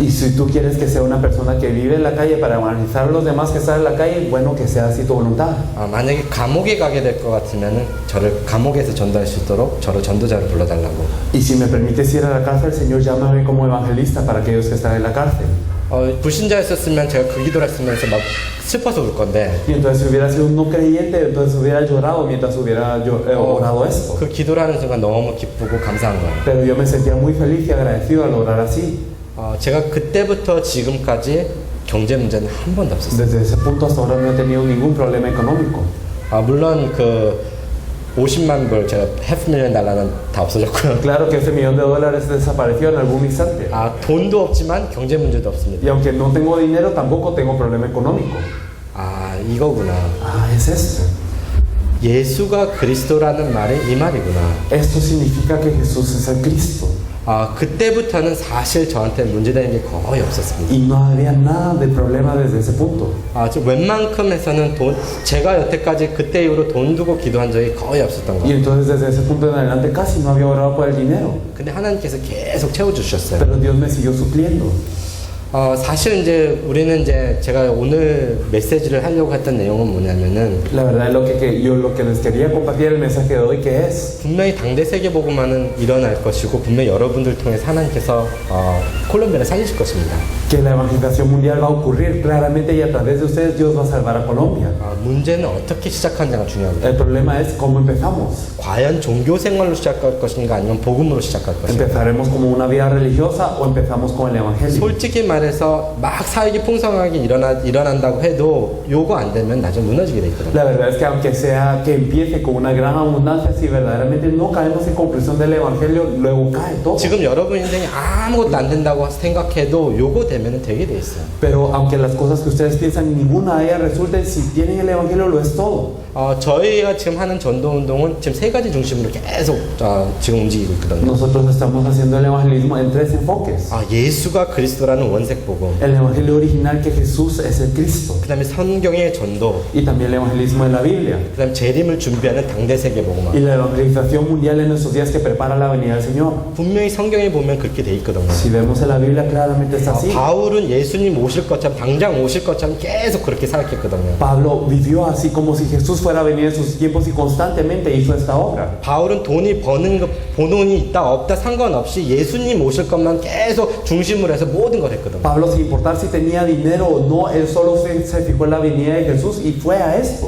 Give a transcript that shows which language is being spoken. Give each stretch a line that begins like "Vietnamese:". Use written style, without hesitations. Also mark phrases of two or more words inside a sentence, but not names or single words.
Spanish: Y si tú quieres que sea una persona que vive en la calle para evangelizar a los demás que están en la calle, bueno, que sea así tu voluntad.
Korean: 만약에 감옥에 가게 될 것 같으면은 저를 감옥에서 전도할 수 있도록 저를 전도자를 불러달라고.
Spanish: Y si me permites ir a la cárcel, Señor, llámame como evangelista para aquellos que están en la cárcel.
Korean: 불신자였었으면 제가 그 기도를 했으면서 막 슬퍼서 울 건데
Spanish: Y entonces si hubiera sido un no creyente, entonces hubiera llorado mientras hubiera orado esto.
Korean: 그 기도를 하는 순간 너무 기쁘고 감사한 거예요.
Spanish: Pero yo me sentía muy feliz y agradecido al orar así.
Korean: 제가 그때부터 지금까지 경제 문제는 한 번도 없었어요.
Spanish: Desde ese punto hasta ahora no he tenido ningún problema económico.
Korean: 물론 그 50만 불 제가 $500,000는 다 없어졌고요.
Spanish: Claro que ese $1,000,000 desapareció en algún instante.
Korean: 돈도 없지만 경제 문제도 없습니다.
Spanish: Y aunque no tengo dinero, tampoco tengo problema económico.
Korean: 이거구나.
Spanish: Es esto.
Korean: 예수가 그리스도라는 말이 이 말이구나.
Spanish: Esto significa que Jesús es el Cristo.
Korean: 그때부터는 사실 저한테 문제되는 게 거의 없었습니다.
Spanish: Y no había nada de problema desde ese punto.
Korean: 웬만큼 해서는 제가 여태까지 그때 이후로 돈 두고 기도한 적이 거의 없었던
Spanish: Y
Korean: 거예요.
Spanish: entonces desde ese punto en adelante casi no había orado por el dinero.
Korean: 근데 하나님께서 계속 채워주셨어요.
Spanish: Pero Dios me siguió supliendo.
Korean: 사실 이제 우리는 이제 제가 오늘 메시지를 하려고 했던 내용은 뭐냐면은
Spanish: La verdad lo que les quería compartir el mensaje de hoy que es
Korean: 분명히 당대 세계복음화는 일어날 것이고 분명히 여러분들 통해서 하나님께서 콜롬비아를 살리실 것입니다.
Spanish: que la evangelización mundial va a ocurrir claramente y a través de ustedes Dios va a salvar a Colombia.
Korean: 문제는 어떻게 시작하는지가 중요합니다.
Spanish: El problema es cómo empezamos.
Korean: 과연 종교 생활로 시작할 것인가 아니면 복음으로 시작할 것인가.
Spanish: ¿Empezaremos como una vida religiosa o empezamos con el evangelio?
Korean: 솔직히 말해서 막 사역이 풍성하게 일어난다고 해도 요거 안 되면 나중에 무너지게 돼 있거든요.
Spanish: La verdad es que aunque sea que empiece con una gran abundancia, si verdaderamente no caemos en comprensión del evangelio, luego cae todo.
Korean: 지금 여러분 인생에 아무것도 안 된다고 생각해도 요거 되면 되게 돼 있어요.
Spanish: Pero aunque las cosas que ustedes piensan ninguna de ellas resulten, si tienen el evangelio lo es todo.
Korean: 저희가 지금 하는 전도 운동은 지금 세 가지 중심으로 계속 지금 움직이고 있거든요.
Spanish: Nosotros estamos haciendo el evangelismo en tres enfoques.
Korean: 예수가 그리스도라는 원색 복음.
Spanish: El evangelio original que Jesús es el Cristo.
Korean: 그다음에 성경의 전도.
Spanish: Y también el evangelismo en la Biblia.
Korean: 그다음에 재림을 준비하는 당대 세계 복음.
Spanish: Y la evangelización mundial en estos días que prepara la venida del Señor.
Korean: 분명히 성경에 보면 그렇게 돼 있거든요.
Spanish: Si vemos en la Biblia claramente está así.
Korean: 바울은 예수님 오실 것처럼 당장 오실 것처럼 계속 그렇게 살았겠거든요.
Spanish: Pablo vivió así como si Jesús fuera a venir en sus tiempos y constantemente hizo esta obra.
Korean: 바울은 돈이 돈이 있다 없다 상관없이 예수님 오실 것만 계속 중심으로 해서 모든 걸 했거든요.
Spanish: Pablo, sin importar si tenía dinero o no, él solo se fijó en la venida de Jesús y fue a esto.